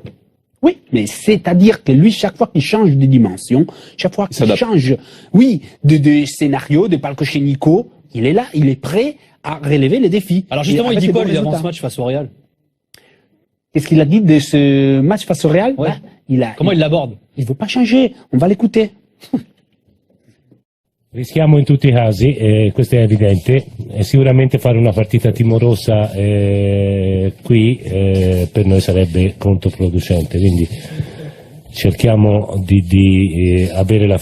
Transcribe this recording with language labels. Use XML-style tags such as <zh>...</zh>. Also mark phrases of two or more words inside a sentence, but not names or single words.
<fr>Oui, mais c'est-à-dire que lui, chaque fois qu'il change de dimension, chaque fois qu'il change, oui, de scénario, de palcoscenico, il est là, il est prêt à relever les défis. Alors justement, il dit quoi, lui, avant ce match face au Real? Qu'est-ce qu'il a dit de ce match face au Real? Ouais. Comment il l'aborde? Il veut pas changer, on va l'écouter.</fr> <it>Rischiamo in tutti i casi, questo è evidente, sicuramente fare una partita timorosa qui per noi sarebbe controproducente, quindi cerchiamo di avere la</it>